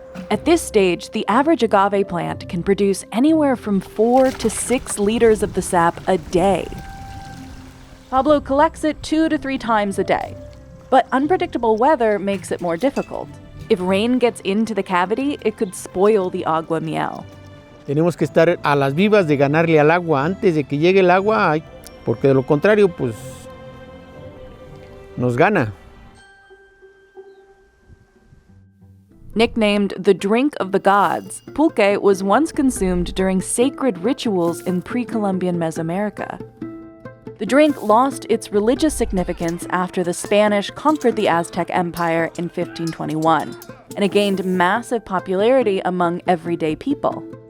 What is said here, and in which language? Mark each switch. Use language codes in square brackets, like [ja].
[en] At this stage, the average agave plant can produce anywhere from 4 to 6 liters of the sap a day. Pablo collects it 2 to 3 times a day. But unpredictable weather makes it more difficult. If rain gets into the cavity, it could spoil the aguamiel. [es] Tenemos que estar a las vivas de ganarle al agua antes de que llegue el agua, porque de lo contrario, pues, nos gana. [en] Nicknamed the drink of the gods, pulque was once consumed during sacred rituals in pre-Columbian Mesoamerica. The drink lost its religious significance after the Spanish conquered the Aztec Empire in 1521, and it gained massive popularity among everyday people.